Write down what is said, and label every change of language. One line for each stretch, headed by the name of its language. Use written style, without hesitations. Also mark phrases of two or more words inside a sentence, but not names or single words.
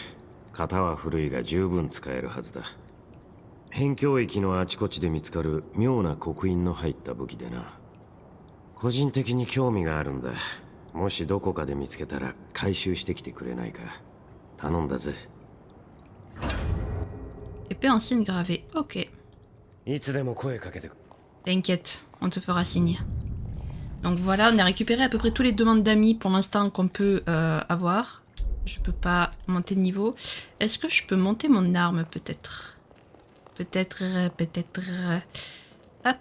Japanese: 型は古いが十分使えるはずだ。辺境域のあちこちで見つかる妙な刻印の入った武器でな。個人的に興味があるんだ。もしどこかで見つけたら回収してきてくれないか。頼んだぜ。
French: Épée ancienne gravée. Ok.
Japanese: いつでも声かけて。
French: T'inquiète, on te fera signe. Donc voilà, on a récupéré à peu près tous les demandes d'amis pour l'instant qu'on peut avoir. Je peux pas monter de niveau. Est-ce que je peux monter mon arme peut-être? Peut-être. Hop.